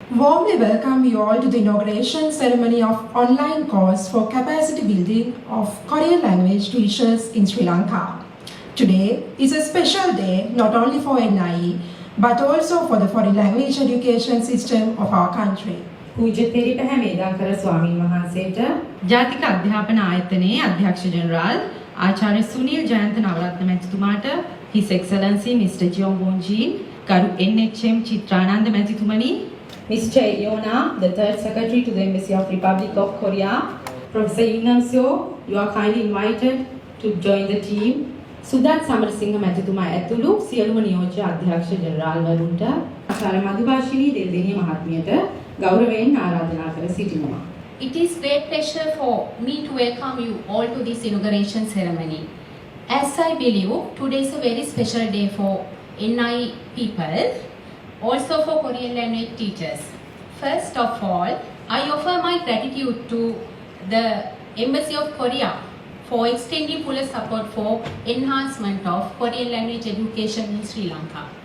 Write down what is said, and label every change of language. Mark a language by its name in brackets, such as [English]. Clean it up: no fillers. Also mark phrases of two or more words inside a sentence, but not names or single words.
[English] Warmly welcome you all to the inauguration ceremony of online course for capacity building of Korean language teachers in Sri Lanka. Today is a special day not only for NIE but also for the foreign language education system of our country. [Sinhala] පූජ්‍ය තෙරිපැහැ මේදාකර ස්වාමීන් වහන්සේට ජාතික අධ්‍යාපන ආයතනයේ අධ්‍යක්ෂ ජෙනරාල් ආචාර්ය සුනිල් ජයන්ත නවරත්න මැතිතුමාට [English] His Excellency Mr. [Sinhala] Jeong Won-jin, ගරු NHM චිත්‍රානන්ද මැතිතුමනි, [English] Mr. Yona, the third secretary to the Embassy of Republic of Korea, Professor Ignacio, you are kindly invited to join the team. [Sinhala] සුදත් සමරසිංහ මැතිතුමා ඇතුළු සියලුම නියෝජ්‍ය අධ්‍යක්ෂ ජෙනරාල්වරුන්ට ආචාර්ය මధుභාෂිනී දෙල්දෙණිය මහත්මියට ගෞරවයෙන් ආරාධනා කර සිටිනවා. [English] It is great pleasure for me to welcome you all to this inauguration ceremony. As I believe, today is a very special day for NI people, also for Korean language teachers. First of all, I offer my gratitude to the Embassy of Korea for extending full support for enhancement of Korean language education in Sri Lanka.